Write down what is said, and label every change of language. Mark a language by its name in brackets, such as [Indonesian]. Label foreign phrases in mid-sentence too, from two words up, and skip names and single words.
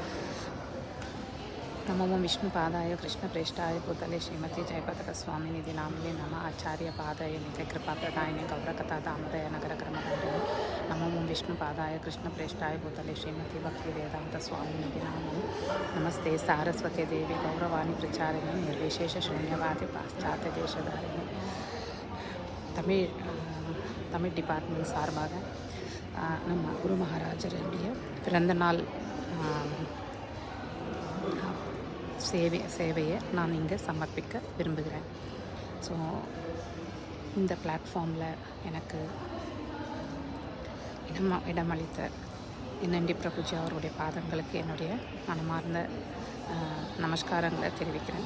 [Sanskrit] नमो विष्णुपादाय कृष्णप्रेष्ठाय भूतले श्रीमती जयपताका स्वामी निधि नामिने नमः आचार्यपादाय नित्य कृपाप्रदायिने गौरकथा दामोदर नगर क्रमधारिणे। नमो विष्णुपादाय कृष्णप्रेष्ठाय भूतले श्रीमती भक्ति वेदांत स्वामी निधि नामिने नमस्ते सारस्वती देवी गौरवाणी प्रचारिणे निर्विशेष शून्यवादी पाश्चात्य देशधारिणे। [Tamil] தமிழ் டிபார்ட்மெண்ட் சார்பாக நம்ம குரு மகாராஜருடைய பிறந்த நாள் சேவையை நான் இங்கே சமர்ப்பிக்க விரும்புகிறேன். ஸோ இந்த பிளாட்ஃபார்மில் எனக்கு இடமளித்த என்என்டி பிரபுஜி அவருடைய பாதங்களுக்கு என்னுடைய மனமார்ந்த நமஸ்காரங்களை தெரிவிக்கிறேன்.